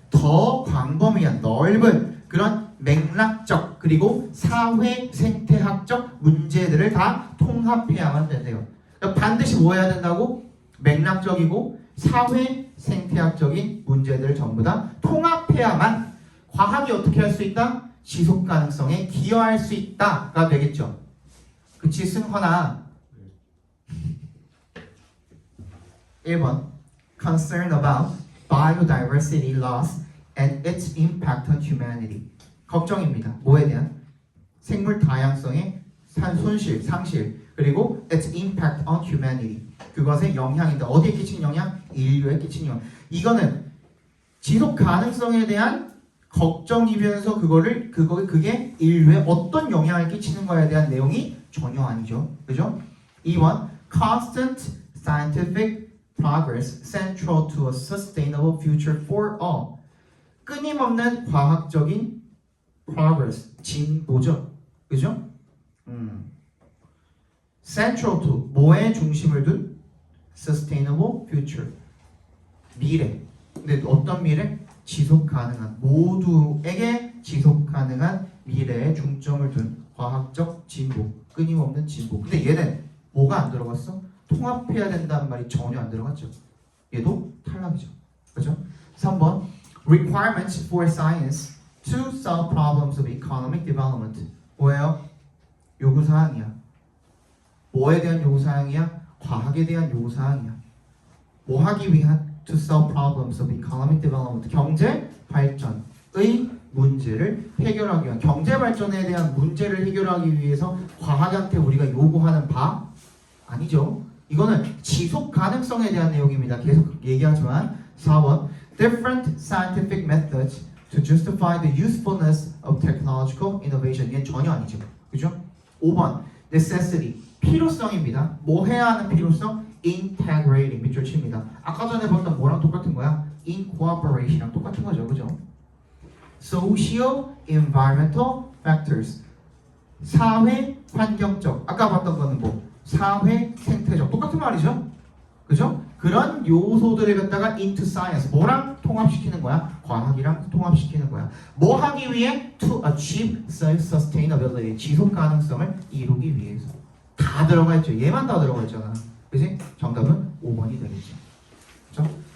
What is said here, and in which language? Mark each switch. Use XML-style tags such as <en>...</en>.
<ko>더 광범위한 넓은 그런 맥락적 그리고 사회 생태학적 문제들을 다 통합해야만 된대요. 그러니까 반드시 뭐 해야 된다고? 맥락적이고 사회 생태학적인 문제들을 전부 다 통합해야만 과학이 어떻게 할 수 있다? 지속 가능성에 기여할 수 있다가 되겠죠. 그치 승헌아?</ko> <en>1번 Concern about biodiversity loss and its impact on humanity.</en> <ko>걱정입니다. 뭐에 대한? 생물 다양성의 손실, 상실 그리고</ko> <en>its impact on humanity.</en> <ko>그것의 영향인데 어디에 끼친 영향? 인류에 끼친 영향. 이거는 지속 가능성에 대한 걱정이면서 그게 인류에 어떤 영향을 끼치는 거에 대한 내용이 전혀 아니죠. 그죠? 2번</ko> <en>constant scientific progress central to a sustainable future for all.</en> <ko>끊임없는 과학적인 progress, 진보죠. 그죠? central to, 뭐에 중심을 둔? sustainable future, 미래. 근데 어떤 미래? 지속 가능한, 모두에게 지속 가능한 미래에 중점을 둔 과학적 진보, 끊임없는 진보. 근데 얘는 뭐가 안 들어갔어? 통합해야 된다는 말이 전혀 안 들어갔죠. 얘도 탈락이죠. 그죠?</ko> <en>3번 requirements for science to solve problems of economic development.</en> <ko>뭐예요? 요구사항이야. 뭐에 대한 요구사항이야? 과학에 대한 요구사항이야. 뭐 하기 위한?</ko> <en>To solve problems of economic development.</en> <ko>경제 발전의 문제를 해결하기 위한, 경제 발전에 대한 문제를 해결하기 위해서 과학한테 우리가 요구하는 바 아니죠. 이거는 지속 가능성에 대한 내용입니다. 계속 얘기하지만</ko> <en>4번 different scientific methods to justify the usefulness of technological innovation.</en> <ko>얘는 전혀 아니죠. 그죠? 5번 necessity, 필요성입니다. 뭐 해야 하는 필요성? integrating, 밑줄 칩니다. 아까 전에 봤던 뭐랑 똑같은 거야? in cooperation이랑 똑같은 거죠. 그죠?</ko> <en>socio environmental factors,</en> <ko>사회 환경적. 아까 봤던 거는 뭐? 사회 생태적. 똑같은 말이죠. 그죠? 그런 요소들을 갖다가</ko> <en>into science,</en> <ko>뭐랑 통합시키는 거야? 과학이랑 통합시키는 거야. 뭐 하기 위해?</ko> <en>To achieve self-sustainability,</en> <ko>지속 가능성을 이루기 위해서. 다 들어가 있죠. 얘만 다 들어가 있잖아. 그지? 정답은 5번이 되겠죠. 그죠?</ko>